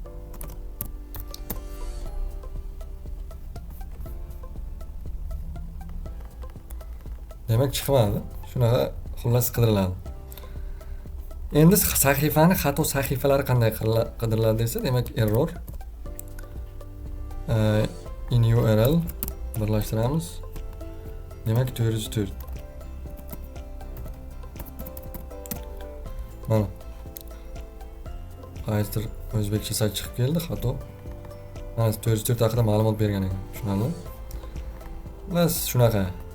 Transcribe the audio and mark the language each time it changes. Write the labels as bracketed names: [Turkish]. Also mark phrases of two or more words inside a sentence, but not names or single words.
[Uzbek] Demak, chiqmadi. Shunaqa xullas qidiriladi. Endi sahifani xato sahifalari qanday qidiriladi desa, demak [English] error in URL [Uzbek] birlashtiramiz. Demak 404. Mana. Qaysidir o'zbekcha sayt chiqib keldi, xato. Mana 404 haqida ma'lumot bergan ekan. Tushunarli? Bas shunaqa.